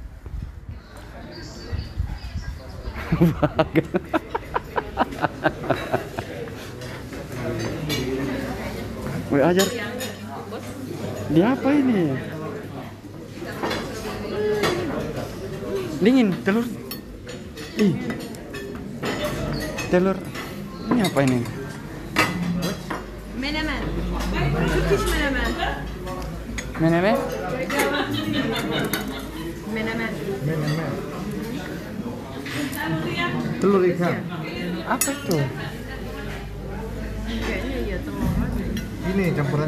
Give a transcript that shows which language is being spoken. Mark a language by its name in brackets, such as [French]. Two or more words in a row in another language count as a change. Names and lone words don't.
[Indonesian] Wih, ajar. Dia apa ini? Dingin, telur. Telur. Ini apa ini? Menemen. Turkish menemen. Menemen? Menemen. Telur ikan. Apa itu? Kayaknya iya telur aja. Ini campuran.